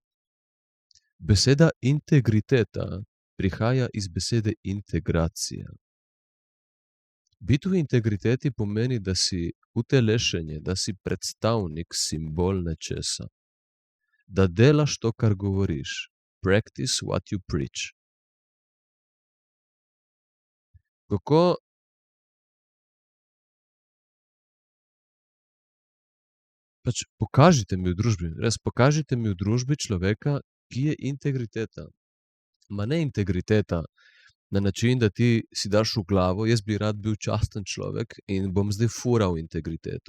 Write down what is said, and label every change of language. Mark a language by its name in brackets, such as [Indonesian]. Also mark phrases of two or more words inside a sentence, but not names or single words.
[Slovenian] Beseda integriteta prihaja iz besede integracija. Biti v integriteti pomeni, da si utelešenje, da si predstavnik, simbol nečesa. Da delaš to, kar govoriš. [English] Practice what you preach. [Slovenian] Kako pač pokažite mi v družbi, res pokažite mi v družbi človeka, ki je integriteta. Ma ne integriteta na način, da ti si daš v glavo, jaz bi rad bil časten človek in bom zdaj fural integriteto.